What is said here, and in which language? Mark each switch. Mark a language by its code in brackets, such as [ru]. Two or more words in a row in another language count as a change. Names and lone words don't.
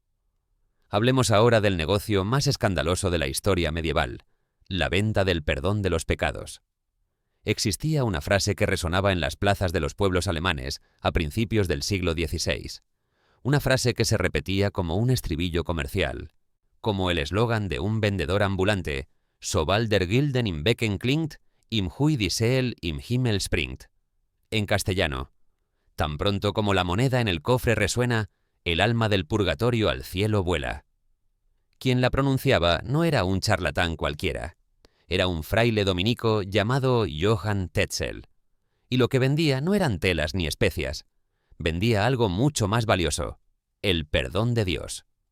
[es] Hablemos ahora del negocio más escandaloso de la historia medieval: la venta del perdón de los pecados. Existía una frase que resonaba en las plazas de los pueblos alemanes a principios del siglo XVI. Una frase que se repetía como un estribillo comercial, como el eslogan de un vendedor ambulante: [de] «Sobald der Gilden im Becken klingt, im Hui die Seel im Himmel springt». [es] En castellano: tan pronto como la moneda en el cofre resuena, el alma del purgatorio al cielo vuela. Quien la pronunciaba no era un charlatán cualquiera. Era un fraile dominico llamado Johann Tetzel. Y lo que vendía no eran telas ni especias. Vendía algo mucho más valioso: el perdón de Dios.